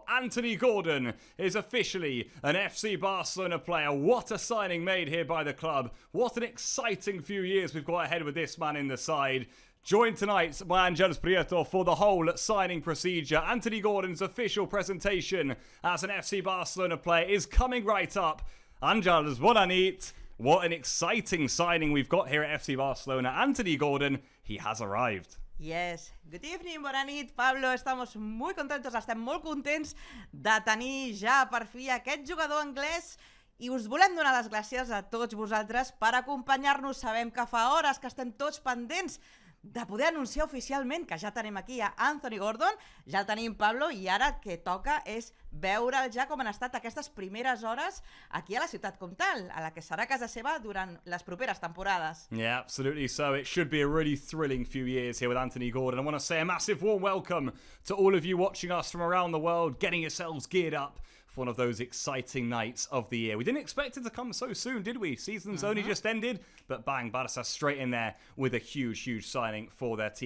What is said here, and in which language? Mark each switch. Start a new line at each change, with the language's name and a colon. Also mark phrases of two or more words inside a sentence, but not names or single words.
English: Anthony Gordon is officially an FC Barcelona player. What a signing made here by the club. What an exciting few years we've got ahead with this man in the side. Joined tonight by Àngels Prieto for the whole signing procedure. Anthony Gordon's official presentation as an FC Barcelona player is coming right up.
Catalan: Àngels, bona nit.
English: What an exciting signing we've got here at FC Barcelona. Anthony Gordon, he has arrived. Yes, good evening,
Catalan: bona nit, Pablo.
Spanish: Estamos muy contentos,
Catalan: estem molt contents de tenir ja per fi aquest jugador anglès i us volem donar les gràcies a tots vosaltres per acompanyar-nos. Sabem que fa hores que estem tots pendents de poder anunciar oficialment que ja tenim aquí a Anthony Gordon, ja el tenim Pablo, i ara el que toca és veure'l ja com han estat aquestes primeres hores aquí a la ciutat comtal, a la que serà casa seva durant les properes temporades.
English: Yeah, absolutely so. It should be a really thrilling few years here with Anthony Gordon. I want to say a massive warm welcome to all of you watching us from around the world, getting yourselves geared up for one of those exciting nights of the year. We didn't expect it to come so soon, did we? Season's only just ended, but bang, Barca straight in there with a huge signing for their team.